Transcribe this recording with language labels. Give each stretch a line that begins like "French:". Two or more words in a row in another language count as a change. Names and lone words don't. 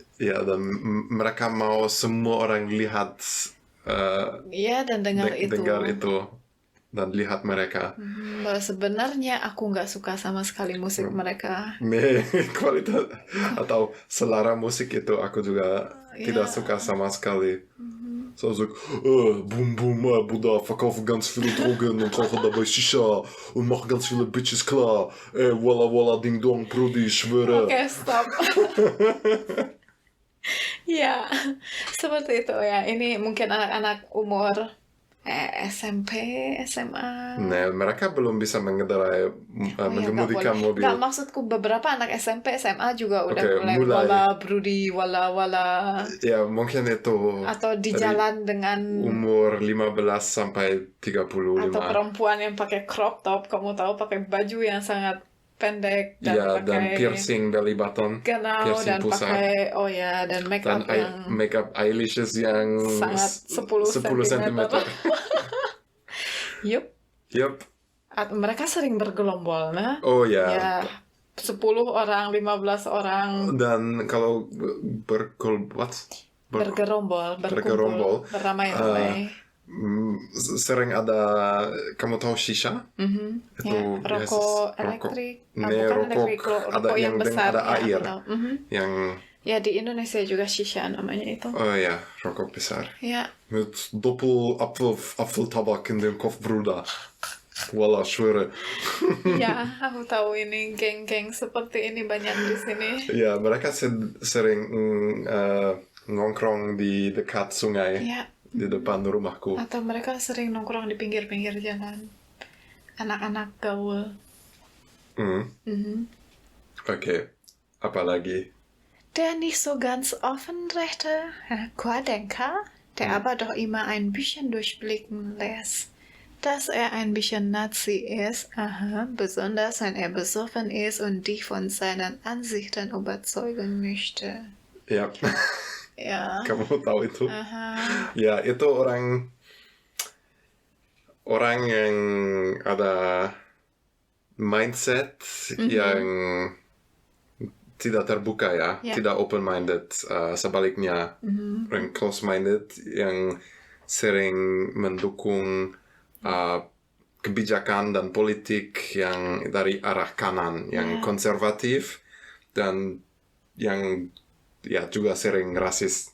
Indonesian: Ya, dan mereka mau semua orang lihat dan dengar itu dan lihat mereka. Bahwa sebenarnya aku nggak suka sama sekali musik mereka. Kualitas atau selera musik itu aku juga tidak suka sama sekali.
German: So boom boom, Bruder, verkaufe ganz viele Drogen und rauche dabei Shisha und mache ganz viele Bitches klar. Walla walla ding dong, Brudi, ich schwöre.
Indonesian: Oke, stop. Ya, seperti itu ya. Ini mungkin anak-anak umur SMP, SMA. Mereka belum bisa mengendarai mengemudikan mobil. Nggak, maksudku beberapa anak SMP, SMA juga udah mulai wala Brudi, wala. Ya, mungkin itu. Atau di jalan dengan umur 15 sampai 35. Atau perempuan yang pakai
English: crop top,
Indonesian: kamu tahu, pakai baju yang sangat pendek dan dan
English: piercing belly button,
Indonesian: piercing dan pusat. Pakai dan
English: makeup eyelashes
Indonesian: yang sangat 10 cm. Yup. Mereka sering bergelombol, nah. Ya. 10 orang, 15 orang. Dan kalau bergerombol, beramai-ramai. Sering ada, kamu tahu shisha? Itu rokok elektrik. Rokok ada yang besar, ada air. Yang di Indonesia juga shisha namanya itu. Rokok besar.
German: Ja. Mit Doppel Apfeltabak in dem Kopf, Bruder. Wallah, schwöre.
Indonesian: Ya, aku tahu ini geng-geng seperti ini banyak di sini. Ya, mereka sering nongkrong di dekat sungai. Di depan rumahku. Atau mereka sering nongkrong di pinggir-pinggir jalan. Anak-anak gaul. Oke. Apa lagi?
German: Der nicht so ganz offenrechte Querdenker, der aber doch immer ein bisschen durchblicken lässt, dass er ein bisschen Nazi ist, besonders wenn er besoffen ist und dich von seinen Ansichten überzeugen möchte. Ja. Ja.
Indonesian: Kamu tahu itu? Ya, itu orang yang ada mindset yang tidak terbuka ya, tidak open-minded. Sebaliknya, orang close-minded yang sering mendukung kebijakan dan politik yang dari arah kanan, yang konservatif dan yang ya juga sering rasis